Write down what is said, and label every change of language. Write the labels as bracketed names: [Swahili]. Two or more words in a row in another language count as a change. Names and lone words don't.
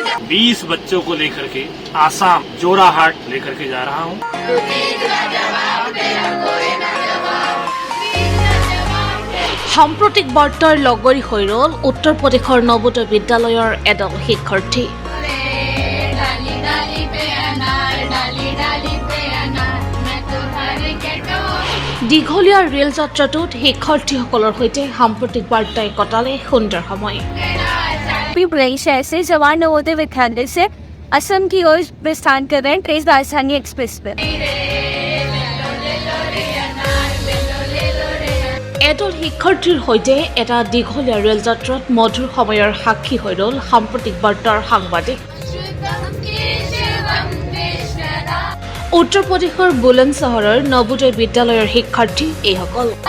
[Hindi] 20 बच्चों को लेकर के आसाम जोराहाट लेकर के जा रहा हूँ। [Assamese] সাম্প্ৰতিক বাৰ্তাৰ লগৰী হৈ ৰল উত্তৰ প্ৰদেশৰ নৱোদয় বিদ্যালয়ৰ এদল শিক্ষাৰ্থী। দীঘলীয়া ৰেল যাত্ৰাটোত শিক্ষাৰ্থীসকলৰ সৈতে সাম্প্ৰতিক বাৰ্তাই কটালে সুন্দৰ সময়। [Hindi] रईस ऐसे जवान नवोदय विद्यालय से असम की ओर प्रस्थान कर रहे हैं तेज राजधानी एक्सप्रेस पे। [Assamese] এদল শিক্ষাৰ্থীৰ সৈতে এটা দীঘলীয়া ৰেল যাত্ৰাত মধুৰ সময়ৰ সাক্ষী হৈ ৰল সাম্প্ৰতিক বাৰ্তাৰ সাংবাদিক। উত্তৰ প্ৰদেশৰ বুলন্দ চহৰৰ নৱোদয় বিদ্যালয়ৰ শিক্ষাৰ্থী এইসকল।